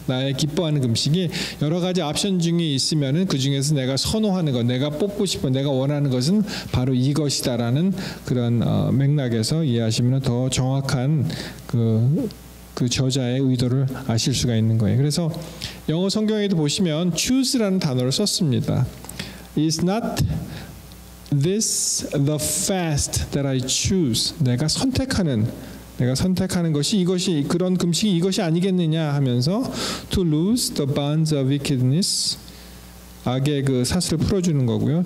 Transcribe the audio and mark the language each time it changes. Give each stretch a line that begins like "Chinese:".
Korean: 나의 기뻐하는 금식이 여러 가지 옵션 중에 있으면은 그 중에서 내가 선호하는 것, 내가 뽑고 싶은, 내가 원하는 것은 바로 이것이다라는 그런 맥락에서 이해하시면 더 정확한 그 저자의 의도를 아실 수가 있는 거예요. 그래서 영어 성경에도 보시면 choose라는 단어를 썼습니다.
English: Is not this the fast that I choose?
Korean: 내가 선택하는 것이 이것이 그런 금식이 이것이 아니겠느냐 하면서
English: to loose the bonds of wickedness,
Korean: 악의 그 사슬을 풀어주는 거고요.